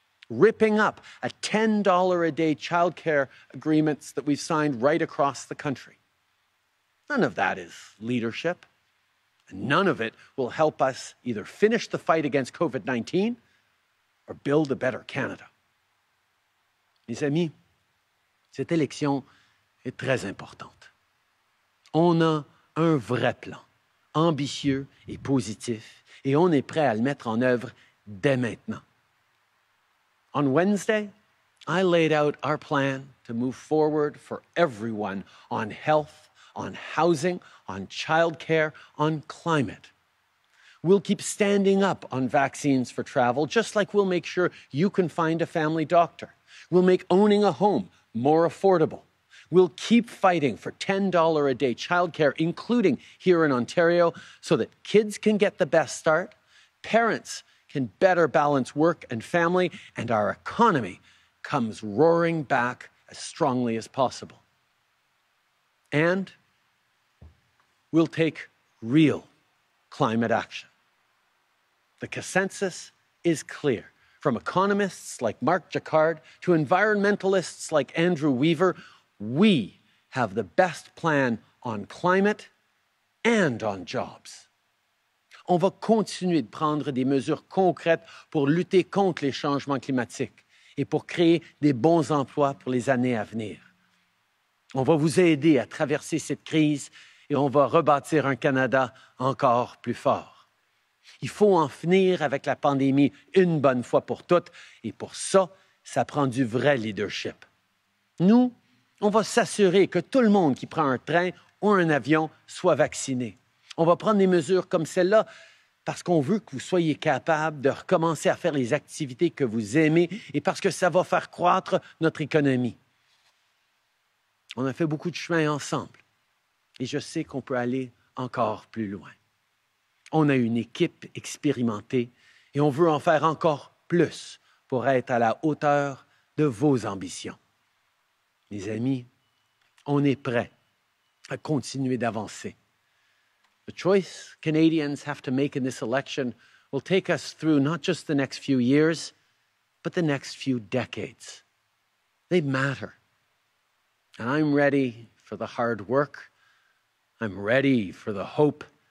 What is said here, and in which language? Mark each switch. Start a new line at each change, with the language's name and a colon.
English: Ripping up a $10 a day childcare agreements that we've signed right across the country. None of that is leadership. And none of it will help us either finish the fight against COVID-19 or build a better Canada.
French: Mes amis, cette élection est très importante. On a un vrai plan, ambitieux et positif, et on est prêt à le mettre en œuvre dès maintenant.
English: On Wednesday, I laid out our plan to move forward for everyone on health, on housing, on childcare, on climate. We'll keep standing up on vaccines for travel, just like we'll make sure you can find a family doctor. We'll make owning a home more affordable. We'll keep fighting for $10 a day childcare, including here in Ontario, so that kids can get the best start, parents can better balance work and family, and our economy comes roaring back as strongly as possible. And we'll take real climate action. The consensus is clear. From economists like Mark Jacquard to environmentalists like Andrew Weaver, we have the best plan on climate and on jobs.
French: On va continuer de prendre des mesures concrètes pour lutter contre les changements climatiques et pour créer des bons emplois pour les années à venir. On va vous aider à traverser cette crise et on va rebâtir un Canada encore plus fort. Il faut en finir avec la pandémie une bonne fois pour toutes et pour ça, ça prend du vrai leadership. Nous, on va s'assurer que tout le monde qui prend un train ou un avion soit vacciné. On va prendre des mesures comme celle-là parce qu'on veut que vous soyez capable de recommencer à faire les activités que vous aimez et parce que ça va faire croître notre économie. On a fait beaucoup de chemin ensemble et je sais qu'on peut aller encore plus loin. On a une équipe expérimentée et on veut en faire encore plus pour être à la hauteur de vos ambitions. Les amis, on est prêts à continuer d'avancer.
English: The choice Canadians have to make in this election will take us through not just the next few years, but the next few decades. They matter. And I'm ready for the hard work. I'm ready for the hope.